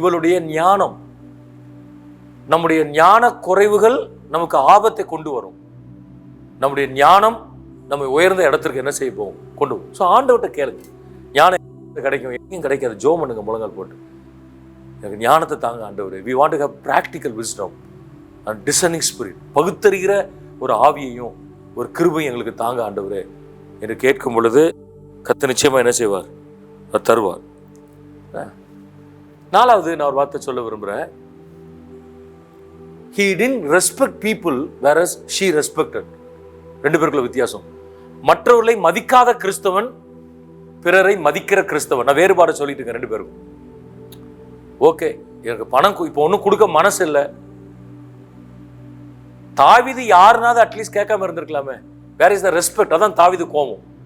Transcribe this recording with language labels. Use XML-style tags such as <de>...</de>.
<ta>இவளுடைய ஞானம், நம்முடைய ஞான குறைவுகள் நமக்கு ஆபத்தை கொண்டு வரும். நம்முடைய ஞானம் நம்ம உயர்ந்த இடத்திற்கு என்ன செய்ய போகும், கொண்டு போகும். ஸோ ஆண்டவர்கிட்ட கேளுங்க, ஞானம் கிடைக்கும், எங்கேயும் கிடைக்காது. ஜோ பண்ணுங்க முழங்கால் போட்டு, எனக்கு ஞானத்தை தாங்க ஆண்டவரே.</ta> <en>we want to have practical wisdom and discerning spirit.</en> <ta>பகுத்தறிகிற ஒரு ஆவியையும் ஒரு கிருபையும் எங்களுக்கு தாங்க ஆண்டவரே என்று கேட்கும் பொழுது கர்த்தர் நிச்சயமா என்ன செய்வார், தருவார். நாலாவது நான் ஒரு வார்த்தை சொல்ல விரும்புகிறேன்.</ta> <en>He didn't respect people whereas she respected.</en> <ta>ரெண்டு பேருக்குள்ள வித்தியாசம். மற்றவர்களை மதிக்காத கிறிஸ்தவன், பிறரை மதிக்கிற கிறிஸ்தவன். நான் வேறுபாடு சொல்லிட்டு இருக்கேன் ரெண்டு பேருக்கும். ஓகே, எனக்கு பணம் இப்போ ஒன்றும் கொடுக்க மனசு இல்லை. தாவீது யாருனாவது அட்லீஸ்ட் கேட்காம இருந்திருக்கலாமே.</ta> <en>Where is the respect?</en> <ta>அதான் தாவீது கோபம்.</ta>